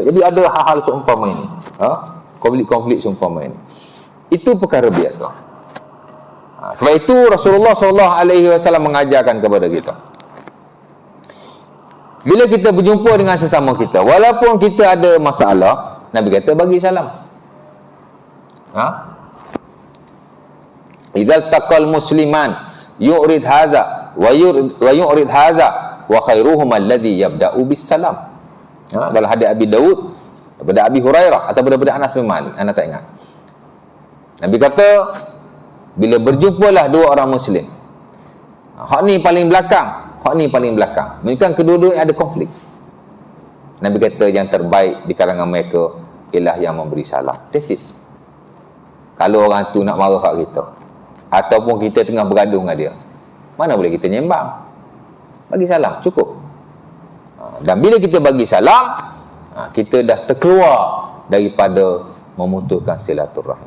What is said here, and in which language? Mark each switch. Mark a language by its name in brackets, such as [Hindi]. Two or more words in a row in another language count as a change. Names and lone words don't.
[Malay] Jadi ada hal-hal seumpama ini, konflik-konflik seumpama ini. Itu perkara biasa. Sebab itu Rasulullah SAW mengajarkan kepada kita, bila kita berjumpa dengan sesama kita, walaupun kita ada masalah, Nabi kata bagi salam. [Arabic] إذا التقى مسلمان يعرض هذا ويعرض هذا وخيرهم الذي يبدأ بالسلام. [Malay] Dalam hadis Abi Daud daripada Abi Hurairah atau daripada Anas bin Malik, anda tak ingat? Nabi kata, bila berjumpalah dua orang muslim, hak ni paling belakang, hak ni paling belakang, mungkin kedua-dua ada konflik. Nabi kata yang terbaik di kalangan mereka ialah yang memberi salam. [English] That's it. [Malay] Kalau orang tu nak marah kat kita, ataupun kita tengah bergaduh dengan dia, mana boleh kita nyembang? Bagi salam, cukup. Dan bila kita bagi salam, kita dah terkeluar daripada memutuskan silaturahim.